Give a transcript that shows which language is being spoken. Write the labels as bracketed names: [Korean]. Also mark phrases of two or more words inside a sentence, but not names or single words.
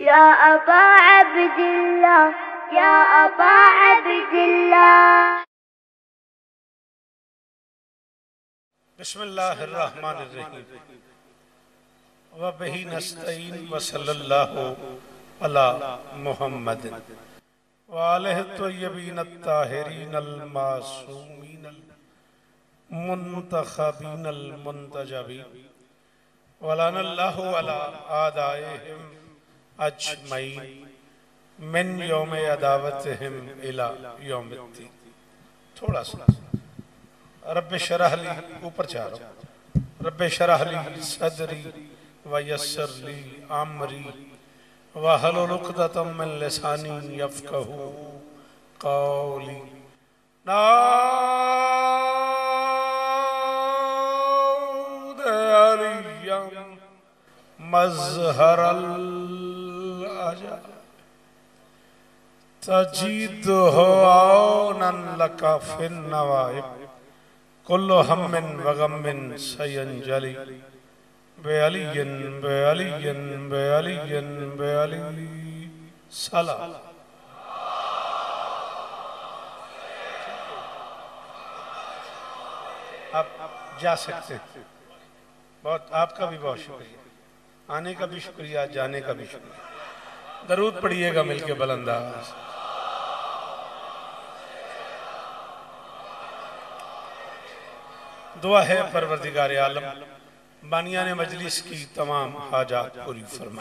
[Arabic] يا أبا عبد الله، يا أبا عبد الله. بسم الله الرحمن الرحيم وبه نستعين وصلى الله على محمد وآله الطيبين الطاهرين المعصومين المنتخبين المنتجبين ولعن الله على أعدائهم أجمعين من يوم عداوتهم إلى يوم الدين. [Urdu] تھوڑا سا [Arabic] رب اشرح لي, [Urdu] اوپر چاہ رہا ہوں. [Arabic] رب اشرح لي صدري ويسر لي أمري واحلل عقدة من لساني يفقهوا قولي. ناد عليا مظهر العجائب تجده عونا لك في النوائب كل هم وغم سينجلي بعلي بعلي بعلي بعلي سلام. [Urdu] آپ جا سکتے ہیں. بہت آپ کا بھی بہت شکریہ، آنے کا بھی شکریہ، جانے کا بھی شکریہ. درود پڑھیے گا ملکے بلنداز۔ دعا ہے پروردگار عالم بانیان مجلس کی تمام حاجات پوری فرمائے.